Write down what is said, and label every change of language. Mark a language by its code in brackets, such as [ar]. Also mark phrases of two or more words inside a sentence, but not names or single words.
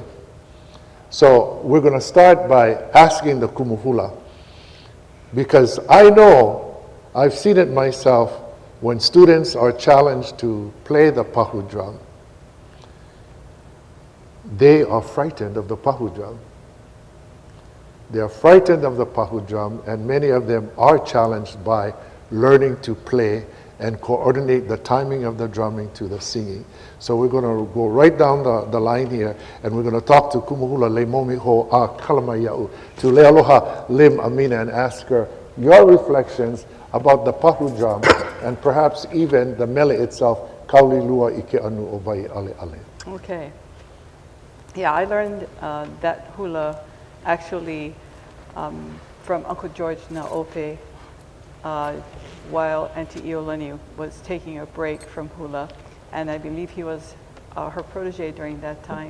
[en] So we're going to start by asking the kumuhula, because I know, I've seen it myself, when students are challenged to play the pahu drum, they are frightened of the pahu drum. They are frightened of the pahu drum, and many of them are challenged by learning to play and coordinate the timing of the drumming to the singing. So we're going to go right down the line here, and we're going to talk to Kumuhula Leimomi Ho a Kalamayau, to Leialoha Lim Amina, and ask her your reflections about the pahu drum, and perhaps even the mele itself, Kauli Lua Ike Anu o Vai Ale Ale. Okay. Yeah, I learned that hula actually from Uncle George Naope while Auntie Iolani was taking a break from hula, and I believe he was her protege during that time.